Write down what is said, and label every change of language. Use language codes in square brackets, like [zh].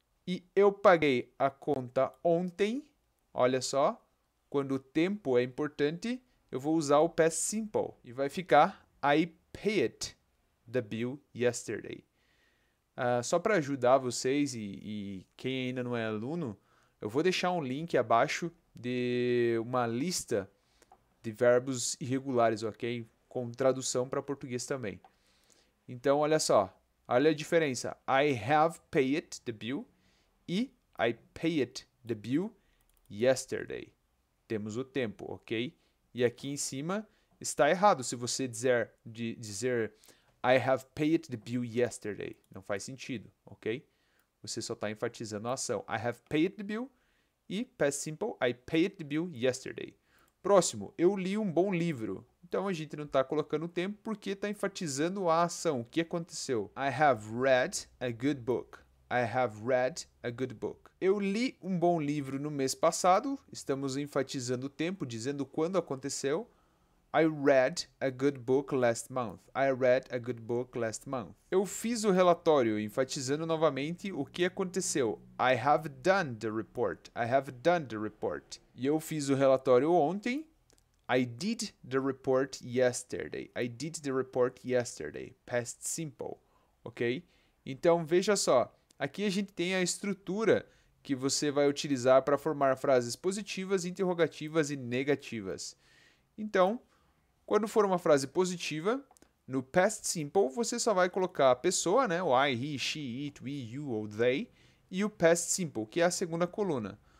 [pt] E eu paguei a conta ontem, olha só, quando o tempo é importante, eu vou usar o past simple e vai ficar I paid the bill yesterday. Só para ajudar vocês e quem ainda não é aluno, eu vou deixar um link abaixo de uma lista de verbos irregulares, ok? Com tradução para português também. Então, olha só. Olha a diferença. [en] I have paid the bill e I paid the bill yesterday. [pt] Temos o tempo, ok? E aqui em cima está errado se você dizer I have paid the bill yesterday. Não faz sentido, ok? Você só está enfatizando a ação. [en] I have paid the bill e past simple, I paid the bill yesterday. [pt] Próximo, eu li um bom livro. Então a gente não está colocando o tempo porque está enfatizando a ação. O que aconteceu? [en] I have read a good book. I have read a good book. [pt] Eu li um bom livro no mês passado. Estamos enfatizando o tempo, dizendo quando aconteceu. [en] I read a good book last month. I read a good book last month. [pt] Eu fiz o relatório, enfatizando novamente o que aconteceu. [en] I have done the report. I have done the report. [pt] E eu fiz o relatório ontem. [en] I did the report yesterday. I did the report yesterday. [pt] Past simple, ok? Então veja só, aqui a gente tem a estrutura que você vai utilizar para formar frases positivas, interrogativas e negativas. Então, quando for uma frase positiva, no past simple você só vai colocar a pessoa, né, o I, he, she, it, we, you ou they, e o past simple, que é a segunda coluna.